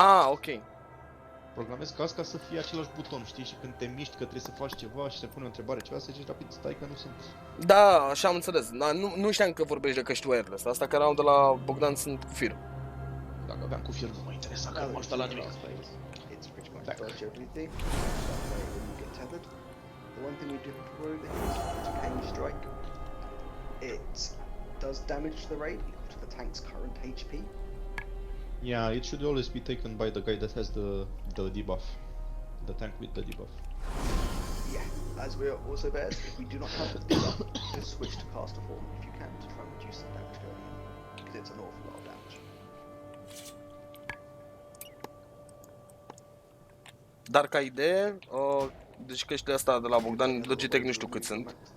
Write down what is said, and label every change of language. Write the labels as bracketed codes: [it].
[ro] Ah, ok. Programez casca să fie același buton, știi? Și când te miști că trebuie să faci ceva și se pune o întrebare ceva, să zici rapid, stai că nu sunt. Da, așa am înțeles. Nu știam că vorbești de căști wireless. Asta care am de la Bogdan sunt cu fir. Dacă aveam cu fir nu mă interesa, că nu mă ajută la nimic. [en] It's pretty much dodge everything. That way when you get tethered. The one thing we do improve is Cane Strike. It does damage to the raid equal to the tank's current HP. Yeah, it should always be taken by the guy that has the debuff. The tank with the debuff. Yeah, as we are also bears, if we do not have the debuff, just switch to caster form if you can to try and reduce the damage going in. Because it's an awful lot of damage. [ro] Dar ca idee, deci căștile astea de la Bogdan, Logitech nu știu cât sunt.